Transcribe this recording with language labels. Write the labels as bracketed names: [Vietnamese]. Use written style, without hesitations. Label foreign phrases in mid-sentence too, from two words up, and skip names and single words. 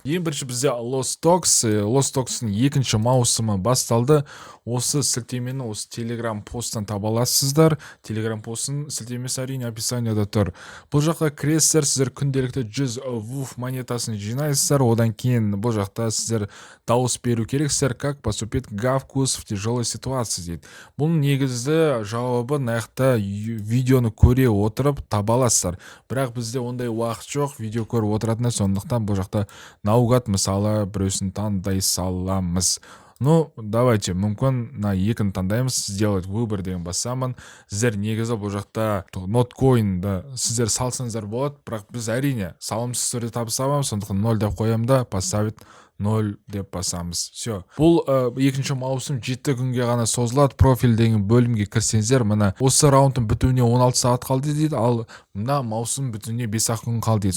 [Kazakh] Ең бірінші бізде Lost Talks-ның екінші маусымы басталды. Осы сілтемені осы Telegram посттан таба аласыздар. Telegram постының сілтемесі әрине описанияда тұр. Бұл жаққа кіресіздер, сіздер күнделікті 100 WUF монетасын жинайсыздар. Одан кейін бұл жақта сіздер дауыс беру керексіздер, [Russian] как поступить Гавкус в тяжелой ситуации дейді. [Kazakh] Бұның негізді жауабы нақты видеоны көре отырып таба аласыздар. Бірақ бізде ондай уақыт жоқ, видео көріп отыратындар, сондықтан бұл жақта наугад мысалы біреусін таңдай саламыз. [Russian] Ну, давайте, [Kazakh] мүмкін екіні таңдаймыз, [Russian] сделать выбор [Kazakh] деген басамын. Сіздер негізі бұл жақта ноткоинді сіздер салсаңыздар болады, бірақ біз әрине салымсыз түрде табыс табамыз, сондықтан 0 деп қоямын да, поставить 0 деп басамыз. Все. Бұл екінші маусым 7 күнге ғана созылады. Профиль деген бөлімге кірсеңіздер, мына осы раундтың бітуіне 16 сағат қалды дейді, ал мына маусым бітуіне 5-ақ күн қалды дейді.